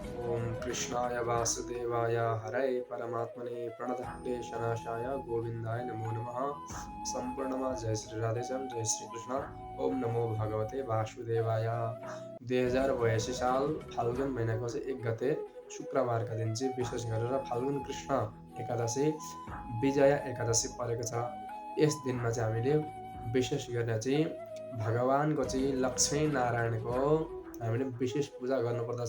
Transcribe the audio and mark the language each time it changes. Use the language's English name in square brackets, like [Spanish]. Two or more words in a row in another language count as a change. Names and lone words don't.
[Sanskrit] ओम कृष्णाय वासुदेवाय हरये परमात्मने प्रणतः क्लेशनाशाय गोविन्दाय नमो नमः। [Nepali] सम्पूर्णमा जय श्री राधेश्याम, जय श्री कृष्ण। [Sanskrit] ओम नमो भगवते वासुदेवाय। [Nepali] 2082 साल फाल्गुन महिनाको चाहिँ 1 गते शुक्रबारका दिन चाहिँ विशेष गरेर फाल्गुन कृष्ण एकादशी विजया एकादशी परेको छ। यस दिनमा चाहिँ हामीले विशेष गरेर चाहिँ भगवानको चाहिँ लक्ष्मी नारायणको हामीले विशेष पूजा गर्नुपर्दछ।